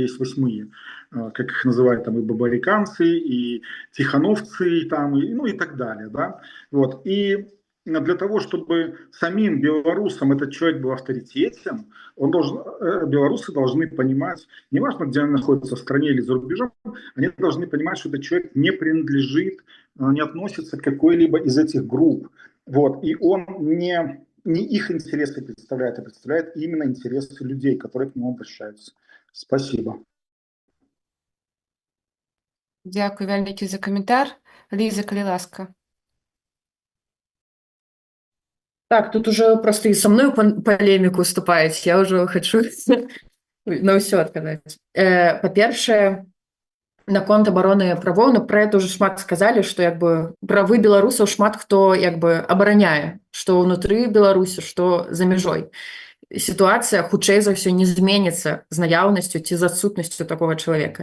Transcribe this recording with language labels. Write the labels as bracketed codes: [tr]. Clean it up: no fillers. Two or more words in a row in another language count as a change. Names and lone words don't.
[ru] есть восьмые, как их называют там и бабариканцы, и тихановцы, и там, и, ну и так далее, да, вот, и для того, чтобы самим белорусам этот человек был авторитетен, он должен, белорусы должны понимать, неважно, где они находятся, в стране или за рубежом, они должны понимать, что этот человек не принадлежит, не относится к какой-либо из этих групп, вот, и он не их интересы представляет, а представляет именно интересы людей, которые к нему обращаются. Спасибо. [uk] Дякую великий за коментар. [be] Ліза, калі ласка. [ru] Так, тут уже просто и со мной полемику уступаете, я уже хочу [be] на ўсё адказаць. Па-першае, наконт абароны правоў, ну, пра [ru] это уже [be] шмат сказалі, што як бы правы беларусаў шмат хто як бы абараняе, што ўнутры Беларусі, што за мяжой. Сітуацыя хутчэй за ўсё не зменіцца з наяўнасцю ці з адсутнасцю такога чалавека.